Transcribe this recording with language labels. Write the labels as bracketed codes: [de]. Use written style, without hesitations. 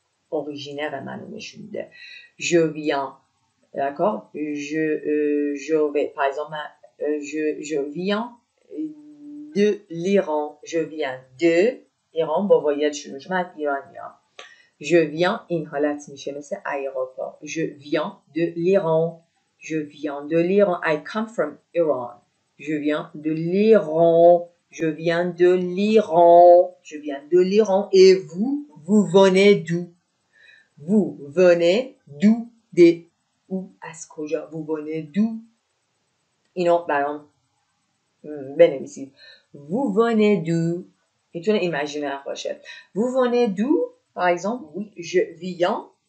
[fr] Originaire je viens, d'accord? Je vais, par exemple, je viens de l'Iran. Je viens de [fa] ایران با واید شروع شد. من ایرانیام. Je viens این حالت میشه مثل aéroport. [fr] Je viens de l'Iran. Je viens de l'Iran. [en] I come from Iran. [fr] Je viens de l'Iran. Je viens de l'Iran. Je viens de l'Iran. Et vous, vous venez d'où? Vous venez d'où? De où? [fa] از کجا? [fr] Vous venez d'où? [fa] اینو برام بنویسید. [fr] Vous venez d'où? [fa] میتونه imaginaire باشه. [fr] Vous venez d'où? Par exemple, oui, je viens.